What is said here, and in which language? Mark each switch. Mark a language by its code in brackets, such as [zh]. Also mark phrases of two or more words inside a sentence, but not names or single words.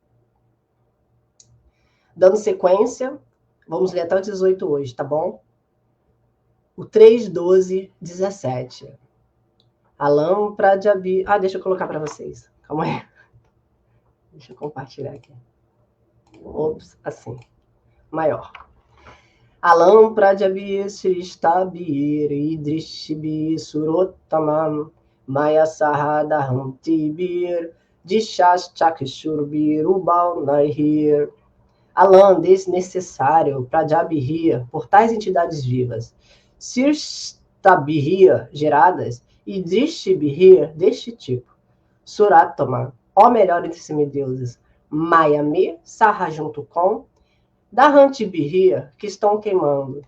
[pt] Dando sequência, vamos ler até o 18 hoje, tá bom? O 3, 12, 17. [sa] Alam Prajabi... [pt] deixa eu colocar para vocês. Calma aí. Deixa eu compartilhar aqui. Ops, assim. Maior. [sa] Alam Prajabi Sristabir Idrishibi Surotamam Maya Sahadaham Tibir Dishas Chakshurbi Rubal Naihir. [pt] Alam, desnecessário, Prajabirria, por tais entidades vivas. Sirstabirria, geradas, e Drishibirria, deste tipo. Suratama, ó melhor entre semideuses. Mayame, Sarra junto com. Dahantibirria, que estão queimando.